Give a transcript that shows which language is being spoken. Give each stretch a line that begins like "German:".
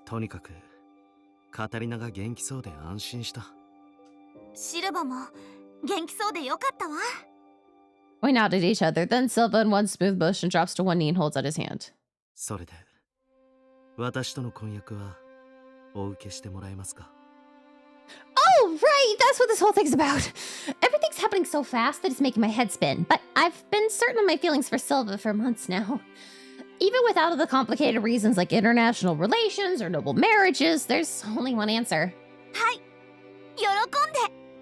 Japanese: とにかく、カタリナが元気そうで安心した。シルバも元気そうでよかったわ。
English: We nodded at each other, then Silva in one smooth motion drops to one knee and holds out his hand.
Japanese: それで、私との婚約はお受けしてもらえますか？
English: Oh, right! That's what this whole thing's about! Everything's happening so fast that it's making my head spin, but I've been certain of my feelings for Silva for months now. Even without all the complicated reasons like international relations or noble marriages, there's only one answer.
Japanese: はい、喜んで。